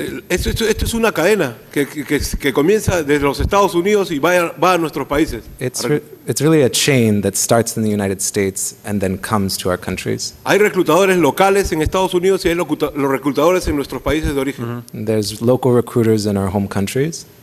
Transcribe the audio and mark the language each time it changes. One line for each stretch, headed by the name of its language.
Spanish: Esto es una cadena que comienza desde los Estados Unidos y va a nuestros países.
English: It's really a chain that starts in the United States and then comes to our countries.
Spanish: Hay reclutadores locales en Estados Unidos y hay los reclutadores en nuestros países de origen.
English: There's local recruiters in our home countries,